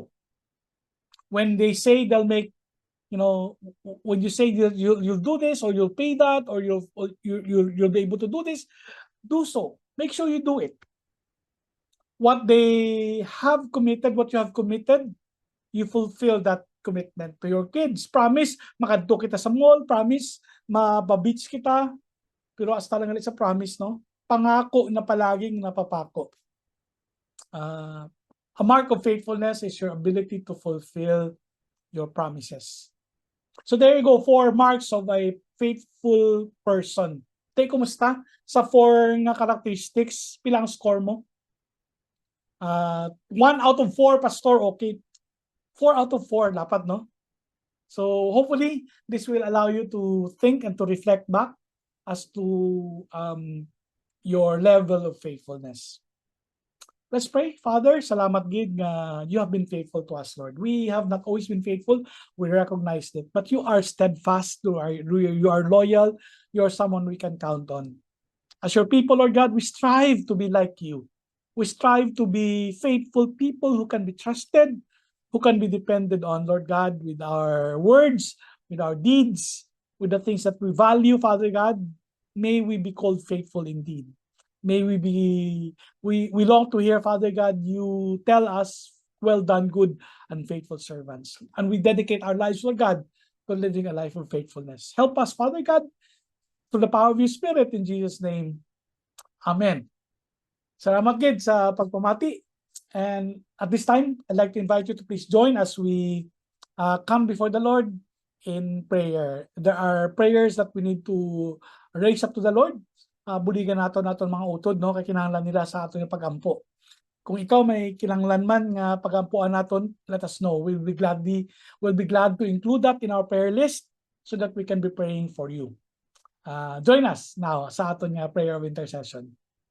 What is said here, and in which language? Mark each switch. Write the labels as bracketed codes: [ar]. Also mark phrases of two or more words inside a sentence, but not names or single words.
[en] When they say they'll make, when you say you'll do this, or you'll pay that, or you'll be able to do this, do so. Make sure you do it. What they have committed, what you have committed, you fulfill that commitment to your kids. Promise, [hil] makadto kita sa mall. Promise, mababeach kita. Pero hasta lang sa promise, no? [tl] Pangako na palaging napapako. [en] A mark of faithfulness is your ability to fulfill your promises. So there you go, 4 marks of a faithful person. [hil] Tay, kumusta? Sa 4 nga characteristics, pilang score mo? [en] 1 out of 4, Pastor, okay. 4 out of 4, dapat, no? So hopefully, this will allow you to think and to reflect back as to your level of faithfulness. Let's pray. Father, [hil] salamat gid nga [en] you have been faithful to us, Lord. We have not always been faithful. We recognize it. But you are steadfast. You are loyal. You are someone we can count on. As your people, Lord God, we strive to be like you. We strive to be faithful people who can be trusted, who can be depended on, Lord God, with our words, with our deeds, with the things that we value, Father God. May we be called faithful indeed. May we long to hear, Father God, you tell us, well done, good and faithful servants. And we dedicate our lives, Lord God, to living a life of faithfulness. Help us, Father God, through the power of your Spirit, in Jesus' name. Amen. [hil] Salamat gid sa pagpamati. [en] And at this time, I'd like to invite you to please join as we come before the Lord in prayer. There are prayers that we need to raise up to the Lord. [hil] Buligan nato mga utod, no, kay kinahanglan nila sa aton yung pagampo. Kung ikaw may kinahanglan man nga pagampuan naton, [en] let us know. We'll be glad to include that in our prayer list so that we can be praying for you. Join us now [hil] sa aton nga [en] prayer of intercession.